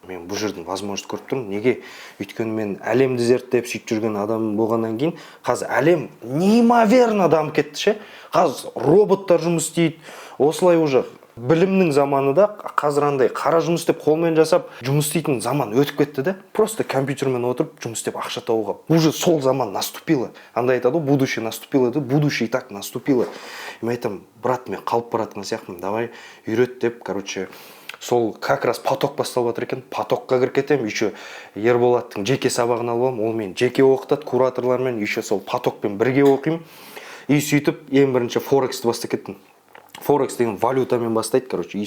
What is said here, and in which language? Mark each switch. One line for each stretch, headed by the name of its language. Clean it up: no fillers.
Kazakh: Мен бұл жердің
Russian: возможность
Kazakh: көріп тұрмын. Неге? Өйткені мен әлемді зерттеп сөйтіп жүрген адам болғаннан кейін, қазір әлем
Russian: неимоверно
Kazakh: дамып кетті ше. Қазір роботтар жұмыс істейді. Осылай
Russian: уже
Kazakh: білімнің заманы да қазір андай қара жұмыс істеп қолмен жасап жұмыс істейтін заман өтіп кетті да.
Russian: Просто
Kazakh: компьютермен отырып жұмыс істеп ақша табуға.
Russian: Уже
Kazakh: сол заман
Russian: наступило.
Kazakh: Андай айтады,
Russian: будущее наступило, да, будущее и так наступило.
Kazakh: Мен айтам, брат, мен қалып баратқан сияқтымын.
Russian: Давай
Kazakh: үйрет деп,
Russian: короче,
Kazakh: сол
Russian: как раз поток
Kazakh: басталып жатыр екен. Потокқа кіріп кетемін.
Russian: Еще
Kazakh: Ерболаттың жеке сабағын алып аламын. Ол мен жеке оқытады кураторлармен,
Russian: еще
Kazakh: сол потокпен бірге оқимын.
Russian: И
Kazakh: сөйтіп ең бірінші форексті бастап кеттім. Форекс деген валютамен бастайды,
Russian: короче.